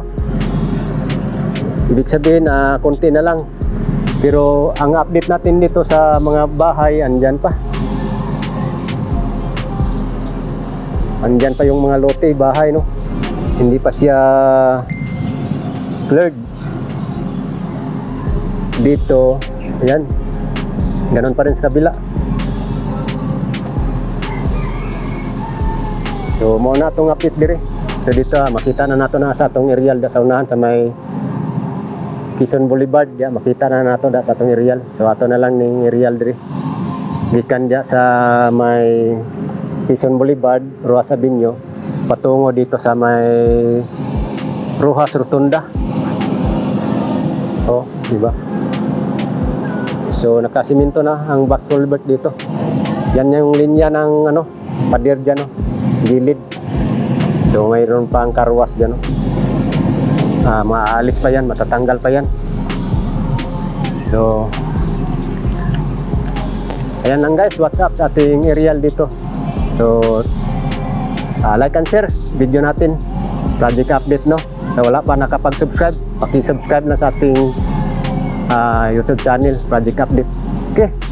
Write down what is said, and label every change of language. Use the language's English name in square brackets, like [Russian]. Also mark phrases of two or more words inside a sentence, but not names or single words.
[Filipino] Ibig sabihin konti na lang, pero ang update natin dito sa mga bahay, andyan pa yung mga lote, bahay, no, hindi pa siya cleared. Dito, ayan, ganon pa rin sa kabila. So muna itong update dire. [Cebuano] So dito makita na nato na sa atong aerial da sa unahan sa may Quezon Boulevard, ya, makita na nato da sa atong aerial. So ato na lang ning aerial dire. Gikan dia sa may Quezon Boulevard, Rojas Sabino, [Filipino] patungo dito sa may Rojas Rotunda. Oh, di ba? So nakasiminto na ang box culvert dito. Yan yung linya ng ano, pader dyan, no, gilid. So mayroon pang karwas dyan, no. Maalis pa yan, matatanggal pa yan. So ayan lang guys, [English] what's up [Filipino] sa ating aerial dito. [English] So like and share video [Filipino] natin, [English] project update, no. [Filipino] So wala pa nakapag-subscribe, paki-subscribe na sa ating YouTube channel, project update. Okay.